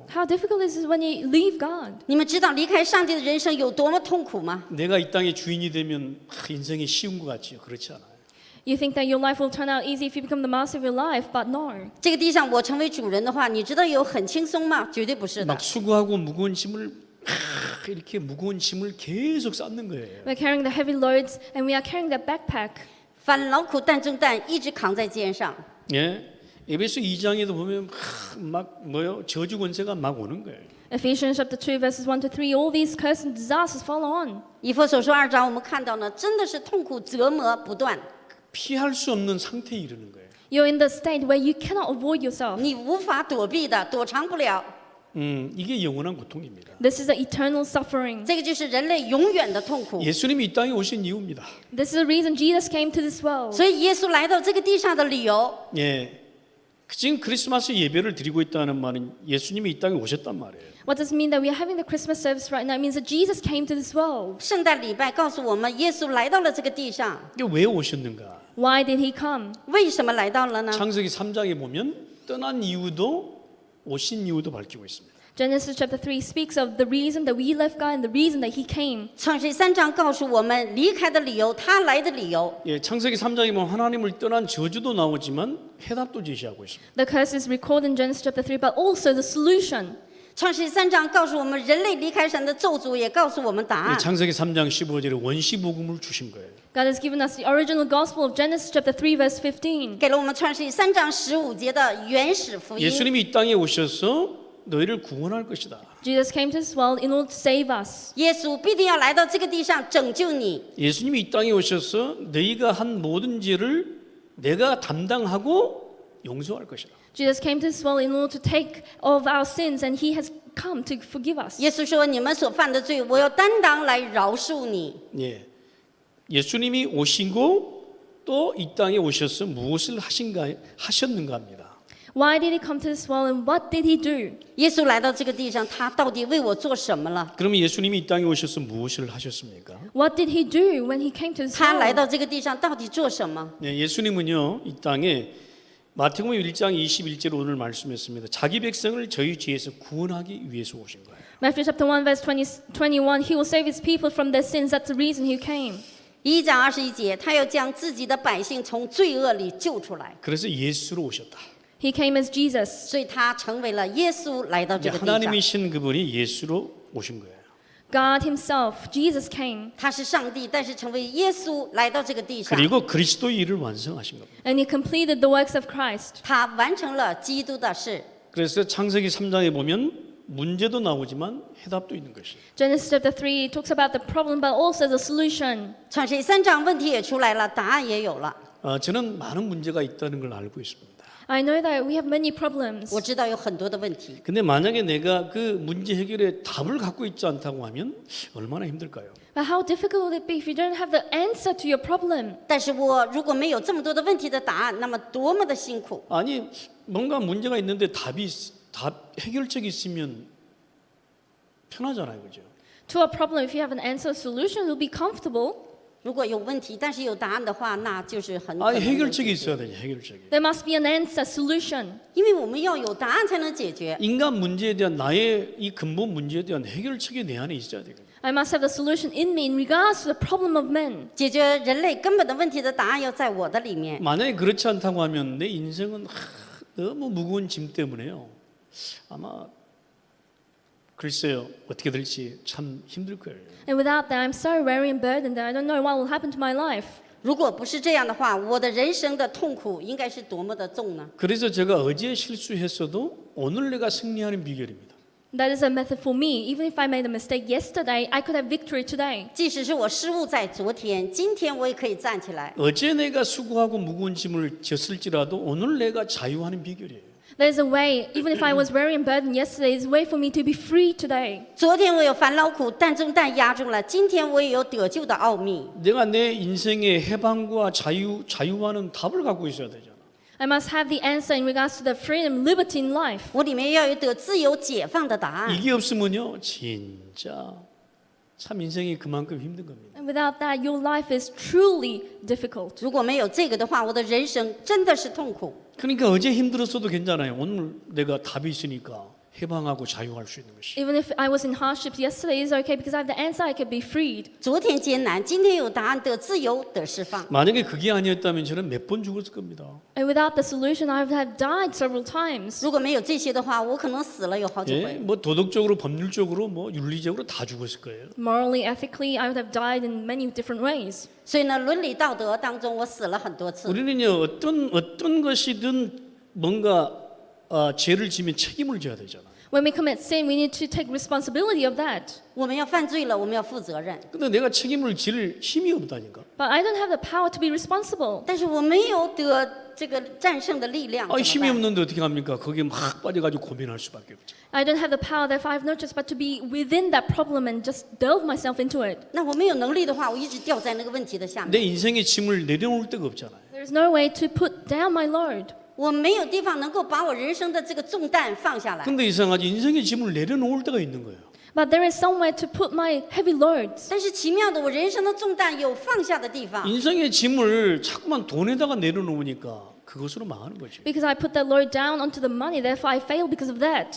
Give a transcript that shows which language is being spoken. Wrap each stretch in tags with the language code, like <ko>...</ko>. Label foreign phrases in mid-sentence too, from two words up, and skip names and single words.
<en>How difficult is it when you leave God?</en> <zh>你们知道离开上帝的人生有多么痛苦吗？</zh> <ko>내가 이 땅의 주인이 되면 인생이 쉬운 것 같지요. 그렇지 않아요.</ko> <en>You think that your life will turn out easy if you become the master of your life, but no.</en> <zh>这个地上我成为主人的话，你知道有很轻松吗？绝对不是的</zh> <ko>막 。 수고하고 무거운 짐을 이렇게 무거운 짐을 계속 쌓는 거예요.</ko> <en>We're carrying the heavy loads and we are carrying the backpack.</en> <zh>凡劳苦担重担，一直扛在肩上。</zh> <ko>예. 에베소 2장에도 보면 막 뭐요? 저주 권세가 막 오는 거예요.</ko> <en>Ephesians chapter 2 verses 1 to 3, all these curses and disasters follow on.</en> <zh>以弗所书2章，我们看到呢，真的是痛苦折磨不断，</zh> <ko>피할 수 없는 상태에 이르는 거예요.</ko> <en>You're in the state where you cannot avoid yourself.</en> <zh>你无法躲避的，躲藏不了。</zh> <ko>이게 영원한 고통입니다.</ko> <en>This is the eternal suffering.</en> <zh>这个就是人类永远的痛苦。</zh> <ko>예수님이 이 땅에 오신 이유입니다.</ko> <en>This is the reason Jesus came to this world.</en> <zh>所以耶稣来到这个地上的理由，</zh> <ko>예. 지금 크리스마스 예배를 드리고 있다는 말은 예수님이 이 땅에 오셨단 말이에요.</ko> <en>What does it mean that we are having the Christmas service right now? It means that Jesus came to this world.</en> <zh>圣诞礼拜告诉我们，耶稣来到了这个地上。</zh> <ko>이게 왜 오셨는가?</ko> <en>Why did he come?</en> <zh>为什么来到了呢？</zh> <ko>창세기 3장에 보면 떠난 이유도 오신 이유도 밝히고 있습니다.</ko> <en>Genesis chapter 3 speaks of the reason that we left God and the reason that he came.</en> <zh>创世3章告诉我们离开的理由，他来的理由。</zh> <ko>예, 창세기 3장에 보면 하나님을 떠난 저주도 나오지만 해답도 제시하고 있습니다.</ko> <en>The curse is recorded in Genesis chapter 3, but also the solution.</en> <zh>创世3章告诉我们人类离开神的咒诅，也告诉我们答</zh> <ko>예,</ko> <zh>案。</zh> <ko>창세기 3장 15절에 원시복음을 주신 거예요.</ko> <en>God has given us the original gospel of Genesis chapter 3 verse 15.</en> <zh>给了我们创世3章15节的原始福音。</zh> <ko>예수님이 이 땅에 오셔서 너희를 구원할 것이다.</ko> <en>Jesus came to this world in order to save us.</en> <zh>耶稣必定要来到这个地上拯救你。</zh> <ko>예수님이 이 땅에 오셔서 너희가 한 모든 죄를 내가 담당하고 용서할 것이다.</ko> <en>Jesus came to this world in order to take of our sins, and he has come to forgive us.</en> <zh>耶稣说：“你们所犯的罪，我要担当来饶恕你。</zh> <ko>예, 예수님이 오시고 또 이 땅에 오셔서 무엇을 하셨는가 합니다.</ko> <en>Why did he come to this world, and what did he do?</en> <zh>耶稣来到这个地上，他到底为我做什么了？</zh> <ko>그러면 예수님이 이 땅에 오셔서 무엇을 하셨습니까?</ko> <en>What did he do when he came to this</en> <zh>他来</zh> <en>world?</en> <zh>到这个地上到底做什么？</zh> <ko>네, 예수님은요 이 땅에 마태복음 1장 21절 오늘 말씀했습니다. 자기 백성을 저희 죄에서 구원하기 위해서 오신 거예요.</ko> <en>Matthew chapter 1 verse 21, he will save his people from their sins. That's the reason he came.</en> <zh>1 章21节，他要将自己的百姓从罪恶里救出来，</zh> <ko>그래서 예수로 오셨다.</ko> <en>He came as Jesus.</en> <zh>所以他成为了耶稣来到</zh> <ko>이제</ko> <zh>这个地上。</zh> <ko>하나님이신 그분이 예수로 오신 거예요.</ko> <en>God himself, Jesus came,</en> <zh>他是上帝，但是成为耶稣来到这个地上，</zh> <ko>그리고 그리스도의 일을 완성하신 겁니다.</ko> <en>and he completed the works of Christ.</en> <zh>他完成了基督的事。</zh> <ko>그래서 창세기 3장에 보면 문제도 나오지만 해답도 있는 것이에요.</ko> <en>Genesis chapter 3 talks about the problem, but also the solution.</en> <zh>创世3章问题也出来了，答案也有了。</zh> <ko>저는 많은 문제가 있다는 걸 알고 있습니다.</ko> <en>I know that we have many problems.</en> <zh>我知道有很多的问题，</zh> <ko>근데 만약에 내가 그 문제 해결에 답을 갖고 있지 않다고 하면 얼마나 힘들까요?</ko> <en>But how difficult would it be if you don't have the answer to your problem?</en> <zh>但是我如果没有这么多的问题的答案，那么多么的辛苦。</zh> <ko>아니 뭔가 문제가 있는데 답 해결책이 있으면 편하잖아요, 그죠?</ko> <en>To a problem, if you have an answer solution, it will be comfortable.</en> <zh>如果有问题，但是有答案的话，那就是很可</zh> <ko>아니</ko> <zh>能能</zh> <ko>해결책이</ko> <zh>解</zh> <ko>있어야</ko> <zh>决。</zh> <ko>되죠. 해결책이.</ko> <en>There must be an answer, solution.</en> <zh>因为我们要有答案才能解决。</zh> <ko>인간 문제에 대한 나의 이 근본 문제에 대한 해결책이 내 안에 있어야 되거든요.</ko> <en>I must have the solution in me in regards to the problem of men.</en> <zh>解决人类根本的问题的答案要在我的里面。</zh> <ko>만약에 그렇지 않다고 하면 내 인생은 너무 무거운 짐 때문에요. 아마 글쎄요 어떻게 될지 참 힘들 거예요.</ko> <en>And without that, I'm so weary and burdened that I don't know what will happen to my life.</en> <zh>如果不是这样的话，我的人生的痛苦应该是多么的重呢？</zh> <ko>그래서 제가 어제 실수했어도 오늘 내가 승리하는 비결입니다.</ko> <en>That is a method for me. Even if I made a mistake yesterday, I could have victory today.</en> <zh>即使是我失误在昨天，今天我也可以站起来。</zh> <ko>어제 내가 수고하고 무거운 짐을 졌을지라도 오늘 내가 자유하는 비결이에요.</ko> <en>There's a way, even if I was weary and burdened yesterday, there's a way for me to be free today.</en> <zh>昨天我有烦劳苦，担重担压住了，今天我也有得救的奥秘。</zh> <ko>내가 내 인생의 해방과 자유와는 답을 갖고 있어야 되잖아.</ko> <en>I must have the answer in regards to the freedom, liberty in life.</en> <zh>我里面要有得自由解放的答案。</zh> <ko>이게 없으면요 진짜 참 인생이 그만큼 힘든 겁니다.</ko> <en>And without that, your life is truly difficult.</en> <zh>如果没有这个的话，我的人生真的是痛苦。</zh> <ko>그러니까 어제 힘들었어도 괜찮아요. 오늘 내가 답이 있으니까 해방하고 자유할 수 있는 것이.</ko> <en>Even if I was in hardships yesterday, it's okay because I have the answer, I can be freed.</en> <zh>昨天艰难，今天有答案，得自由，得释放。</zh> <ko>만약에 그게 아니었다면 저는 몇 번 죽었을 겁니다.</ko> <en>And without the solution, I would have died several times.</en> <zh>如果没有这些的话，我可能死了有好几</zh> <ko>예,</ko> <zh>回。</zh> <ko>뭐 도덕적으로, 법률적으로, 뭐 윤리적으로 다 죽었을 거예요.</ko> <en>Morally, ethically, I would have died in many different ways.</en> <zh>所以呢，伦理道德当中，我死了很多次。</zh> <ko>우리는요 어떤 것이든 뭔가 죄를 지면 책임을 져야 되잖아.</ko> <en>When we commit sin, we need to take responsibility of that.</en> <zh>我们要犯罪了，我们要负责任。</zh> <ko>근데 내가 책임을 질 힘이 없다니까.</ko> <en>But I don't have the power to be responsible.</en> <zh>但是我没有得这个战胜的力量， 아 怎</zh> <ko>힘이</ko> <zh>么办？</zh> <ko>없는데 어떻게 합니까? 거기에 막 빠져가지고 고민할 수밖에 없죠.</ko> <en>I don't have the power, therefore I have no choice but to be within that problem and just delve myself into it.</en> <zh>那我没有能力的话，我一直掉在那个问题的下</zh> <ko>내</ko> <zh>面。</zh> <ko>인생의 짐을 내려놓을 데가 없잖아요.</ko> <en>There is no way to put down my load.</en> <zh>我没有地方能够把我人生的这个重担放下来。</zh> <ko>근데 이상하지 인생의 짐을 내려놓을 데가 있는 거예요.</ko> <en>But there is somewhere to put my heavy loads.</en> <zh>但是奇妙的，我人生的重担有放下的地方。</zh> <ko>인생의 짐을 자꾸만 돈에다가 내려놓으니까 그것으로 망하는 거죠.</ko> <en>Because I put that load down onto the money, therefore I fail because of that.</en>